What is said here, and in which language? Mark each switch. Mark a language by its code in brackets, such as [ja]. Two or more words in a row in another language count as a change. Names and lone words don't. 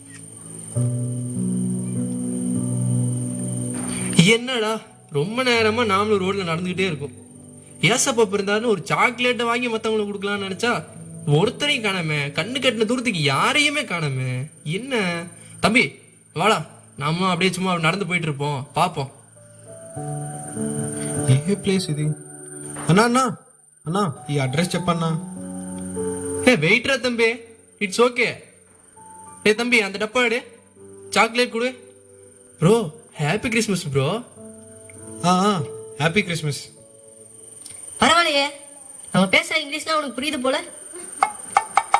[ta] என்னடா ரொம்ப நேரமா நாமளும் ரோட்ல நடந்துகிட்டே இருக்கோம். ஏசப்பா இருந்தாலும் ஒரு சாக்லேட்டை வாங்கி மத்தவங்களுக்கு கொடுக்கலாம்னு நினைச்சா ஒருத்தரையும் காணாம, கண்ணு கட்டின தூரத்துக்கு யாரையுமே காணாம. என்ன தம்பி, வாடா, நாம அப்படியே சும்மா நடந்து போயிட்டு இருப்போம், பாப்போம். [te] ఏ ప్లేస్ ఇది? అన్నా అన్నా అన్నా ఈ అడ్రస్ చెప్పన్నా. [ta] வெயிட்ரா தம்பி, [en] it's okay. [ta] டே தம்பி, அந்த டப்பா எடு, சாக்லேட் கொடு. [en] bro happy Christmas bro. happy Christmas. [ta] பரவாயில்லையே, நம்ம பேசுற இங்கிலீஷ்லாம் உனக்கு புரியுது போல.